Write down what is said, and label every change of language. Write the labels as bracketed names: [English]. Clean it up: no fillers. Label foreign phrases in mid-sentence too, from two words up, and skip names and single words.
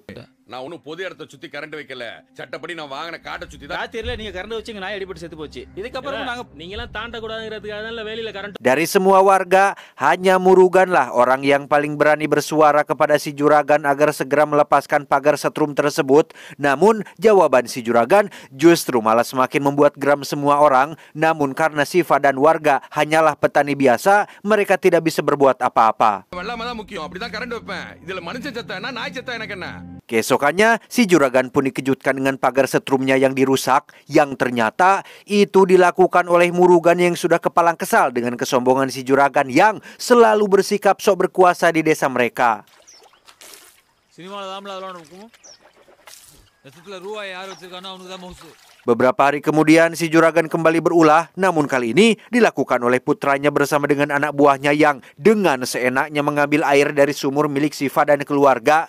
[Tamil] நான் ஒன்னும் பொது இடத்தை சுத்தி கரண்ட் வைக்கல, சட்டப்படி நான் வாங்கின காட்டை சுத்தி தான். ராத்திரில நீங்க கரண்ட் வச்சீங்க, நான் அடிபட்டு செத்து போச்சு. இதுக்கப்புறம் நாங்க நீங்க எல்லாம் தாண்ட கூடாதுங்கிறதுக்காக தான் வெளியில கரண்ட். [Indonesian] Dari semua warga, hanya Murugan lah orang yang paling berani bersuara kepada si juragan agar segera melepaskan pagar setrum tersebut. Namun jawaban si juragan justru malah semakin membuat geram semua orang. Namun karena Siva dan warga hanyalah petani biasa, mereka tidak bisa berbuat apa-apa. [Tamil] வெள்ளாம தான் முக்கியம், அப்படிதான் கரண்ட் வைப்பேன். இதுல மனுஷன் செத்தா என்ன, நாய் செத்தா எனக்கு என்ன? [Indonesian] Keesokannya, si juragan pun dikejutkan dengan pagar setrumnya yang dirusak, yang ternyata itu dilakukan oleh Murugan yang sudah kepalang kesal dengan kesombongan si juragan yang selalu bersikap sok berkuasa di desa mereka. Beberapa hari kemudian si juragan kembali berulah, namun kali ini dilakukan oleh putranya bersama dengan anak buahnya yang dengan seenaknya mengambil air dari sumur milik Siva dan keluarga.